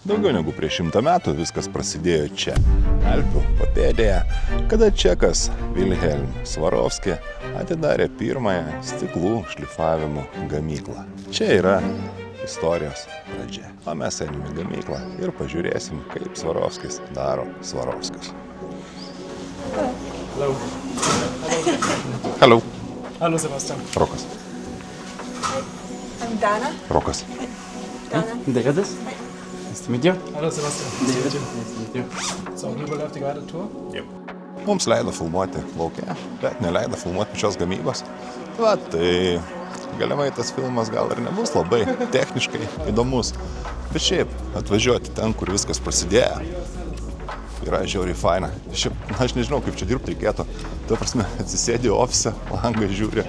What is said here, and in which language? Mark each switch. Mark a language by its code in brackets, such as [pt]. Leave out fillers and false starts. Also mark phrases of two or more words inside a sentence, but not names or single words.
[lt] Daugiau negu prieš 100 metų viskas prasidėjo čia, Alpių papėdėje, kada čekas Wilhelm Swarovski atidarė pirmąją stiklų šlifavimo gamyklą. Čia yra istorijos pradžia. O mes einame į gamyklą ir pažiūrėsim, kaip Swarovskis daro Swarovskius. [en] Hello. Hello. [de] Hallo Sebastian. [en] Rokas. I'm Dana. Rokas. Dana. Davidas. Nice to meet you. [de] Hallo Sebastian. [en] David. Nice to meet you. So, you will have the guided tour? [lt] Mums leido filmuoti lauke, bet neleido filmuoti pačios gamybos. Va, tai galimai tas filmas gal ir nebus labai techniškai įdomus. Bet šiaip, atvažiuoti ten, kur viskas prasidėjo, yra žiauriai faina. Šiaip, aš nežinau, kaip čia dirbti reikėtų. Ta prasme, atsisėdi ofise, langą žiūri.